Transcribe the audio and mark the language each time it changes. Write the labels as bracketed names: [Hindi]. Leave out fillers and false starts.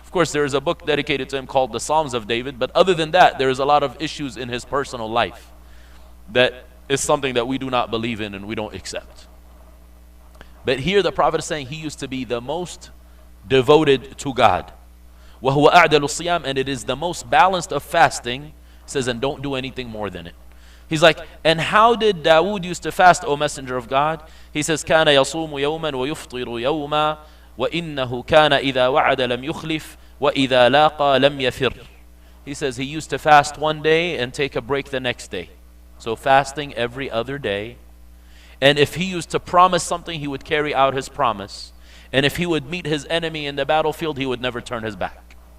[English] Of course, there is a book dedicated to him called the Psalms of David, but other than that, there is a lot of issues in his personal life that is something that we do not believe in and we don't accept. But here the Prophet is saying he used to be the most devoted to God. [Arabic] وَهُوَ أَعْدَلُ الصِّيَامِ, [English] and it is the most balanced of fasting. He says, and don't do anything more than it. He's like, and how did Dawood used to fast, O Messenger of God? He says, [Arabic] كَانَ يَصُومُ يَوْمًا وَيُفْطِرُ يَوْمًا وَإِنَّهُ كَانَ إِذَا وَعَدَ لَمْ يُخْلِفْ وَإِذَا لَاقَى لَمْ يَفِرْ. [English] He says he used to fast one day and take a break the next day. So fasting every other day. And if he used to promise something, he would carry out his promise. And if he would meet his enemy in the battlefield, he would never turn his back.